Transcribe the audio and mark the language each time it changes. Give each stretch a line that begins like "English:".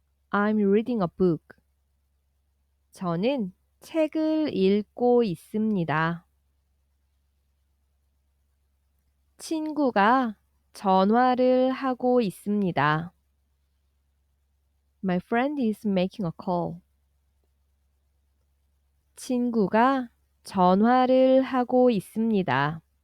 English: I'm reading a book.
Korean: 저는 책을 읽고 있습니다. 친구가 전화를 하고 있습니다.
English: My friend is making a call.
Korean: 친구가 전화를 하고 있습니다.